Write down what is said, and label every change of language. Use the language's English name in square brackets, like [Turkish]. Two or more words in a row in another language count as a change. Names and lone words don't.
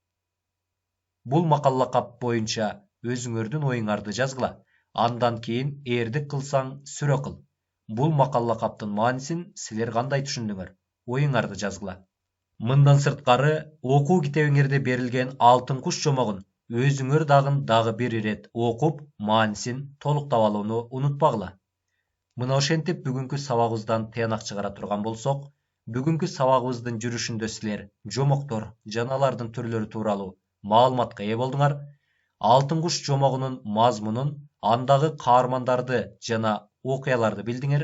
[Kyrgyz] Бул макал лакап боюнча өзүңөрдүн оюңарды жазгыла. Андан кийин эрдик кылсаң сүрө кыл. Бул макал лакаптын маанисин силер кандай түшүндүңөр? Оюңарды жазгыла. Мындан сырткары, окуу китебиңерде берилген алтын куш жомогун Өзүңөр дагы бир ирет окуп маанисин толуктап алууну унутпагыла. Мына ошентип бүгүнкү сабагыбыздан тыянак чыгара турган болсок, бүгүнкү сабагыбыздын жүрүшүндө силер жомоктор жана алардын түрлөрү тууралуу маалыматка ээ болдуңар. Алтын куш жомогунун мазмунун, андагы каармандарды жана окуяларды билдиңер.